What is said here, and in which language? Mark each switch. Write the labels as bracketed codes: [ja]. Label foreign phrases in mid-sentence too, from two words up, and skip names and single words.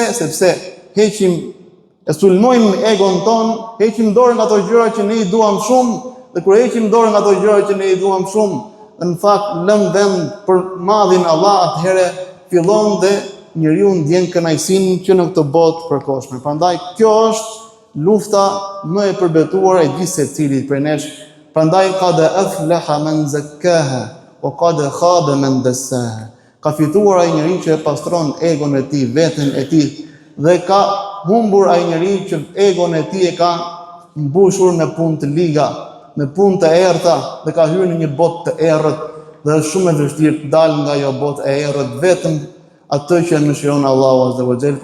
[sq] Sepse heqim, e sulmojmë egon ton, heqim dorë nga ato gjëra që ne i duam shumë, dhe kur heqim dorë nga ato gjëra që ne i duam shumë, në fakt lëm vend për madhin Allah, atëherë fillon dhe njeriu ndjen kënaqësinë që në këtë botë përkohshme. Prandaj kjo është lufta më e përbetuar e gjithë secilit prej nesh. [ar] Prandaj قد أفلح من زكاها وقد خاب من دساها. [sq] Ka fituar ai njeriu që e pastron egon e tij, veten e tij, dhe ka humbur ai njeriu që egon e tij e ka mbushur me punë të liga, me punë të errta, dhe ka hyrë në një botë të errët, dhe është shumë e vështirë të dalë nga ajo botë e errët, vetëm atë që mëshiron Allahu [ar] عز وجل.